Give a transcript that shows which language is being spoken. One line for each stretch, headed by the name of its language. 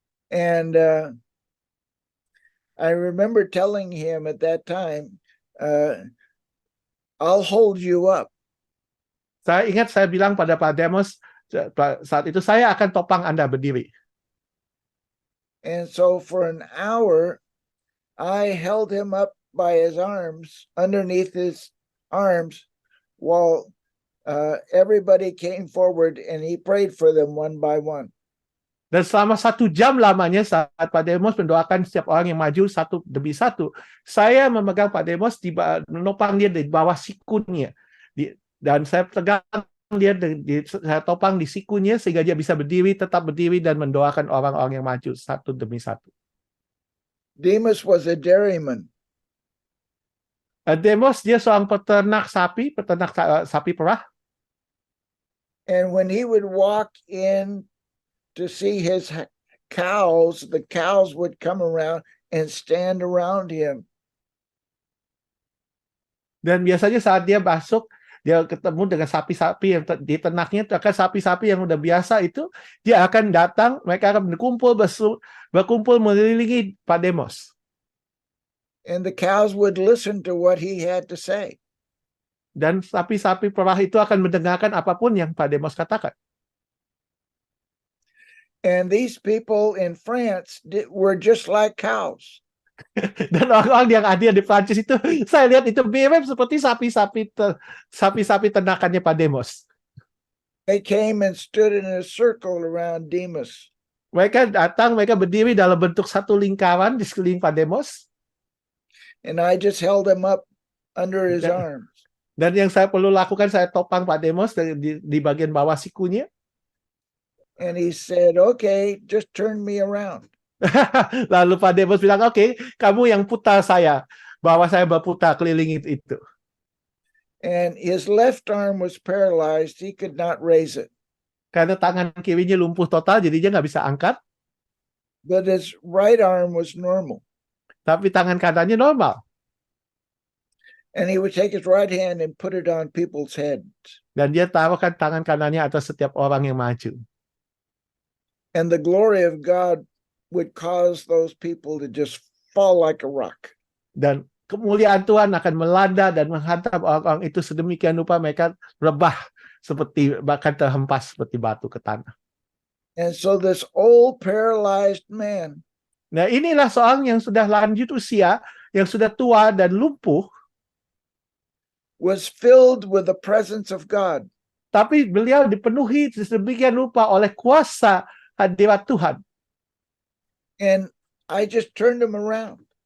English: And I remember telling him at that time, I'll hold you up.
Indonesian: Saya ingat saya bilang pada Pak Demos saat itu, saya akan topang Anda berdiri.
English: And so for an hour, I held him up by his arms, underneath his arms, while everybody came forward and he prayed for them one by one.
Indonesian: Dan selama 1 jam lamanya saat Pak Demos mendoakan setiap orang yang maju satu demi satu, saya memegang Pak Demos, menopang dia di bawah sikunya. Dan saya pegang dia, saya topang di sikunya sehingga dia bisa berdiri, tetap berdiri dan mendoakan orang-orang yang maju satu demi satu.
English: Demas was a dairyman.
Indonesian: Demos dia seorang peternak sapi perah.
English: And when he would walk in to see his cows, the cows would come around and stand around him.
Indonesian: Dan biasanya saat dia masuk, dia ketemu dengan sapi-sapi yang diternaknya, akan sapi-sapi yang udah biasa itu, dia akan datang, mereka akan berkumpul mengelilingi Pak Demos.
English: And the cows would listen to what he had to say.
Indonesian: Dan sapi-sapi perah itu akan mendengarkan apapun yang Pak Demos katakan.
English: And these people in France were just like cows.
Indonesian: Dan orang-orang yang hadir di Prancis itu, saya lihat itu mirip seperti sapi-sapi ternakannya Pak Demos.
English: They came and stood in a circle around Demas.
Indonesian: Mereka datang, mereka berdiri dalam bentuk satu lingkaran di sekeliling Pak Demos.
English: And I just held him up under his arms.
Indonesian: Dan yang saya perlu lakukan, saya topang Pak Demos di bagian bawah sikunya.
English: And he said, okay, just turn me around.
Indonesian: Lalu Pak Demos bilang, oke, kamu yang putar saya, bahwa saya berputar keliling itu.
English: And his left arm was paralyzed. He could not raise it.
Indonesian: Karena tangan kirinya lumpuh total, jadi dia nggak bisa angkat.
English: But his right arm was normal.
Indonesian: Tapi tangan kanannya normal.
English: And he would take his right hand and put it on people's heads.
Indonesian: Dan dia taruhkan tangan kanannya atas setiap orang yang maju.
English: And the glory of God would cause those people to just fall like a rock.
Indonesian: Dan kemuliaan Tuhan akan melanda dan menghantam orang-orang itu sedemikian rupa mereka rebah seperti bahkan terhempas seperti batu ke tanah.
English: And so this old paralyzed man,
Indonesian: Nah, inilah seorang yang sudah lanjut usia, yang sudah tua dan lumpuh,
English: was filled with the presence of God.
Indonesian: tapi beliau dipenuhi sedemikian rupa oleh kuasa hadirat Tuhan.
English: And I just turned him around.